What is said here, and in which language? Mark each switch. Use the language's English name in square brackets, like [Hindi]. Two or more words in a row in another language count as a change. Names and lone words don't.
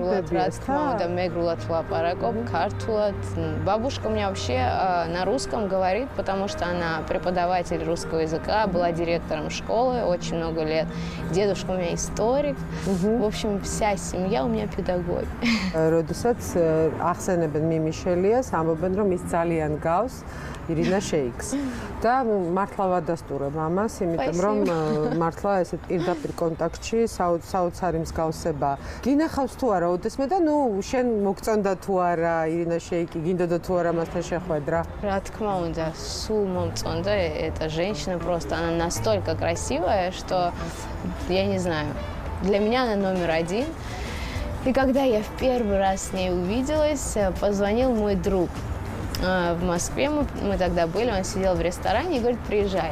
[Georgian] Да, მეგრულად ვლაპარაკობ, ქართულად. [Russian] Бабушка у меня вообще на русском говорит, потому что она преподаватель русского языка, была директором школы очень много лет. Дедушка у меня историк. В общем, вся семья у меня педагог. [Georgian] Როდესაც ახსენებენ მიმიშელიას, ამბობენ, რომ ის ძალიან გავს ირინა შეიქს. და მართლა ვადასტურებ ამას, იმიტომ რომ მართლა ესეთ პირდაპირ კონტაქტში საოცარი მსგავსება გინახავს თუ არა ოდესმე და შენ მოგწონდა თუ არა ირინა შეიკი, გინდოდა თუ არა მასთან შეხვედრა? Რა თქმა უნდა, სულ მომწონდა [Russian] эта женщина, просто она настолько красивая, что я не знаю. Для меня она номер 1. И когда я в первый раз с ней увиделась, позвонил мой друг. В Москве мы тогда были, он сидел в ресторане и говорит, приезжай.